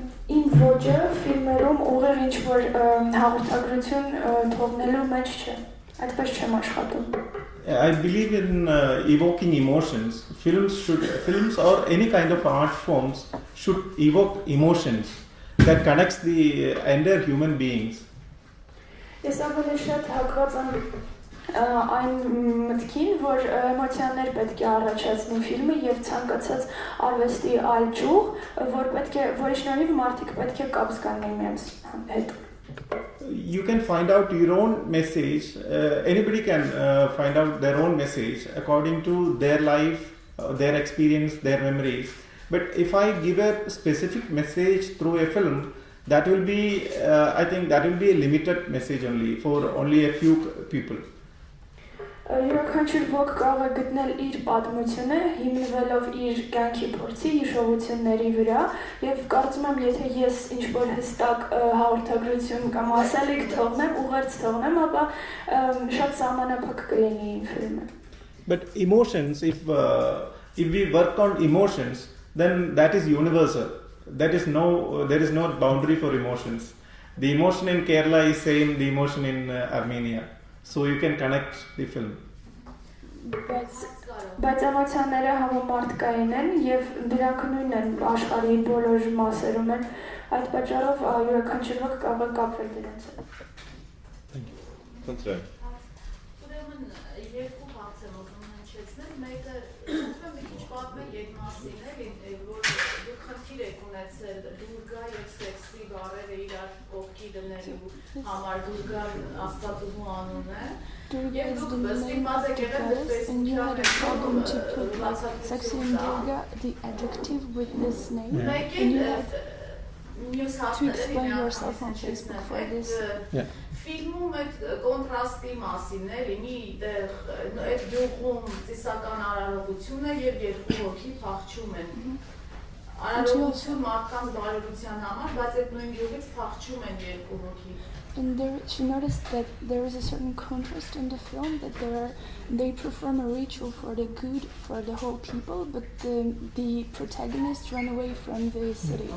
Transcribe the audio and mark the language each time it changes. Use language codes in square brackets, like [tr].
[hy] Իմ ոճը ֆիլմերում ուղիղ ինչ-որ հաղորդագրություն թողնելու մեջ չէ, այդպես չեմ աշխատում։ [en] I believe in evoking emotions. Films or any kind of art forms should evoke emotions that connects the entire human beings. [hy] Ես ավելի շատ հակված եմ այն մտքին, որ էմոցիաներ պետք է առաջացնի ֆիլմը եւ ցանկացած արվեստի այլ ճյուղ, որի շնորհիվ մարդիկ պետք է կապ զգան միմյանց հետ։ [en] You can find out your own message. Anybody can find out their own message according to their life, their experience, their memories. But if I give a specific message through a film, that will be, I think that will be a limited message only for only a few people. [hy] Յուրաքանչյուր ոք կարող է գտնել իր պատմությունը, հիմնվելով իր կյանքի փորձի, հիշողությունների վրա, եւ կարծում եմ, եթե ես ինչ-որ հստակ հաղորդագրություն կամ ասելիք թողնեմ, ուղերձ թողնեմ, ապա շատ սահմանափակ կլինի իմ ֆիլմը։ [en] But emotions, if we work on emotions, then that is universal. There is no boundary for emotions. The emotion in Kerala is same, the emotion in Armenia. So you can connect the film. [hy] Բայց էմոցիաները համամարտկային են եւ դրանք նույնն են աշխարհի բոլոր մասերում են, այդ պատճառով յուրաքանչյուր ոք կարող է կապվել դրանց հետ։ Ուրեմն երկու հարց եմ ուզում հնչեցնել, մեկը ուզում եմ մի քիչ պատմել յետմասին, էլի, որ դուք խնդիր եք ունեցել դուրգա եւ սեքսի բառերը իրար կողքի դնելու համար, դուրգան աստվածուհու անուն է, եւ դուք ստիպված եք եղել դեպպես [en] and you had a problem to put sexy and Durga, the adjective with this name, and you had to explain yourself on Facebook for this. [hy] Ֆիլմում այդ կոնտրաստի մասին էլի մի այդ գյուղում ծիսական արարողություն է եւ երկու հոգի փախչում են։ Արարողություն մարդկանց բարօրության համար, բայց այդ նույն գյուղից փախչում են երկու հոգի։ [en] And she noticed that there is a certain contrast in the film, that they perform a ritual for the good for the whole people, but the protagonists run away from the city.